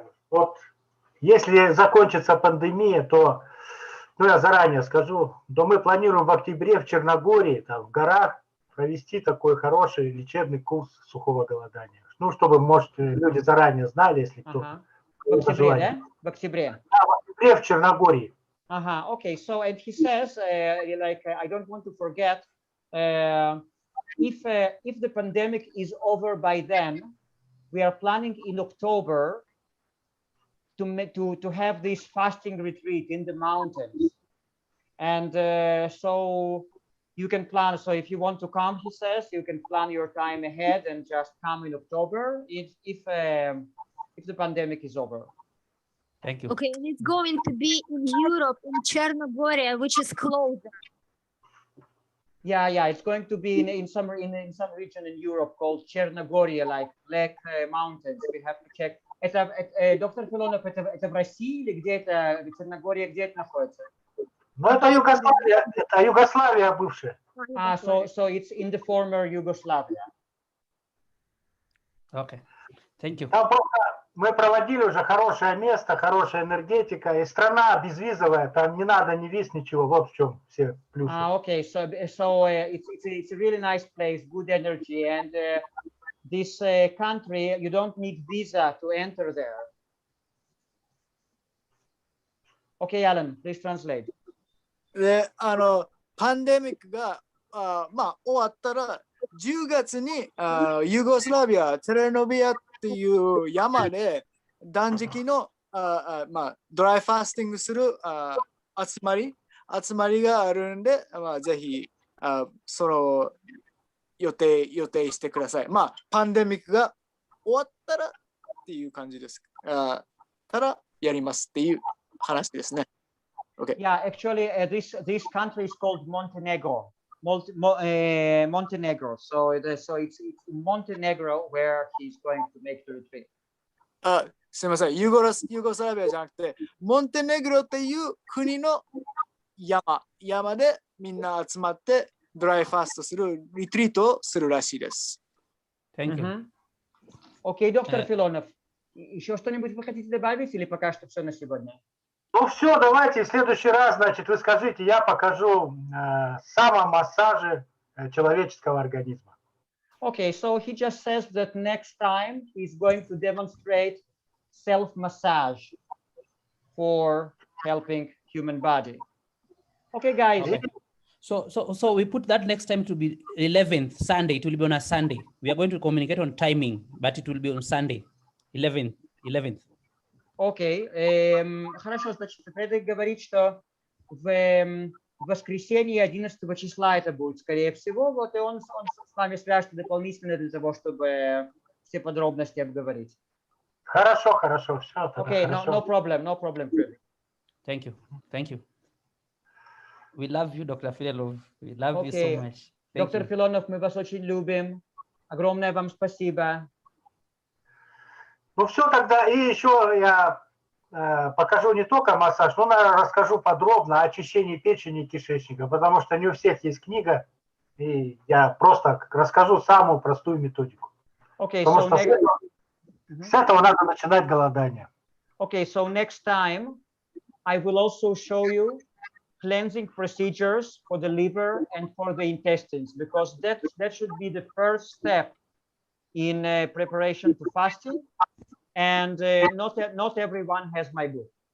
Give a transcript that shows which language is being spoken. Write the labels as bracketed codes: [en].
[ru] Вот если закончится пандемия, то, я заранее скажу, то мы планируем в октябре в Черногории, там, в горах, провести такой хороший лечебный курс сухого голодания. Ну, чтобы, может, люди заранее знали, если кто-то. В октябре, да? В октябре. Да, в октябре в Черногории. [en] Okay. So, and he says, I don't want to forget, if the pandemic is over by then, we are planning in October to have this fasting retreat in the mountains. And so you can plan. So if you want to come, he says, you can plan your time ahead and just come in October if the pandemic is over. Thank you. Okay, and it's going to be in Europe, in Chernobyl, which is closer. Yeah, it's going to be in some region in Europe called Черногория, like Black Mountains. We have to check. [ru] Это доктор Филонов, это в России или где это? Черногория, где это находится? Ну, это Югославия бывшая. [en] So it's in the former Yugoslavia. Okay, thank you. [ru] Там просто мы проводили уже хорошее место, хорошая энергетика, и страна безвизовая, там не надо ни виз, ничего, вот в чем все плюсы. [en] Okay, so it's a really nice place, good energy, and this country, you don't need visa to enter there. Okay, Alan, please translate. [ja] で、パンデミックが終わったら、 10月にユーゴスラビア、テレノビアっていう山で断食のドライファスティングする集まりがあるんで、ぜひその予定してください。パンデミックが終わったらっていう感じです。たらやりますっていう話ですね。 [en] Okay. Yeah, actually, this country is called Montenegro. Montenegro. So it's in Montenegro where he's going to make the retreat. [ja] すみません、ユーゴスラビアじゃなくて、モンテネグロっていう国の山でみんな集まってドライファーストするリトリートをするらしいです。 [en] Thank you. [ru] Окей, доктор Филонов, еще что-нибудь вы хотите добавить или пока что все на сегодня? Ну все, давайте в следующий раз, значит, вы скажите, я покажу самомассажи человеческого организма. [en] Okay, so he just says that next time he's going to demonstrate self-massage for helping human body. Okay, guys. Okay. So we put that next time to be 11th Sunday. It will be on a Sunday. We are going to communicate on timing, but it will be on Sunday, 11th. [ru] Окей, хорошо, значит, Фредерик говорит, что в воскресенье 11 числа это будет, скорее всего, вот, и он с нами свяжется дополнительно для того, чтобы все подробности обговорить. Хорошо, все. [en] Окей, no problem, Frederick. Thank you. We love you, Dr. Filonov. We love you so much. [ru] Доктор Филонов, мы вас очень любим. Огромное вам спасибо. Ну все тогда, и еще я покажу не только массаж, но, наверное, расскажу подробно о очищении печени и кишечника, потому что не у всех есть книга, и я просто расскажу самую простую методику. [en] Okay, [ru] потому что с этого надо начинать голодание. [en] Okay, so next time I will also show you cleansing procedures for the liver and for the intestines, because that should be the first step in preparation to fasting, and not everyone has my book.